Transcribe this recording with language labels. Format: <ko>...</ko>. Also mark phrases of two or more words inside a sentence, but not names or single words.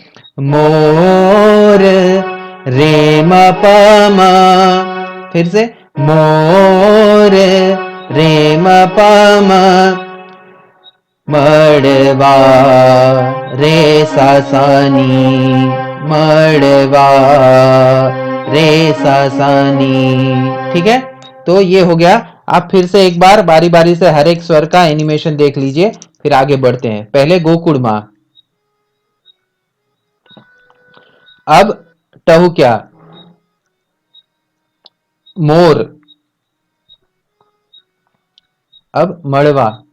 <hi>मोर रे म प म, फिर से मोर रे म प म, मड़वा रे सा सा नी, मड़वा रे सा सा नी। ठीक है, तो ये हो गया। आप फिर से एक बार बारी बारी से हर एक स्वर का एनिमेशन देख लीजिए, फिर आगे बढ़ते हैं। पहले गोकुड़ माँ, अब टहु क्या? मोर, अब मड़वा।</hi>